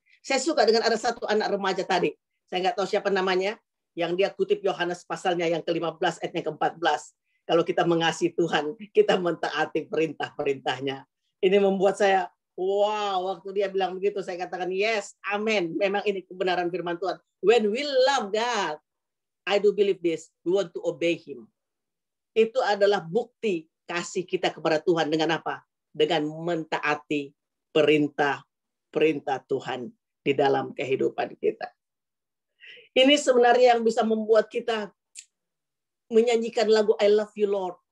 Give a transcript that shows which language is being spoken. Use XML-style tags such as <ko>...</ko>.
<id>Saya suka dengan ada satu anak remaja tadi. Saya nggak tahu siapa namanya. Yang dia kutip Yohanes pasalnya yang ke-15 ayatnya ke-14. Kalau kita mengasihi Tuhan, kita mentaati perintah-perintahnya. Ini membuat saya, wow, waktu dia bilang begitu, saya katakan, yes, amen. Memang ini kebenaran firman Tuhan.</id> <en>When we love God, I do believe this, we want to obey Him.</en> <id>Itu adalah bukti kasih kita kepada Tuhan dengan apa? Dengan mentaati perintah Tuhan di dalam kehidupan kita. Ini sebenarnya yang bisa membuat kita menyanyikan lagu I Love You Lord.</id>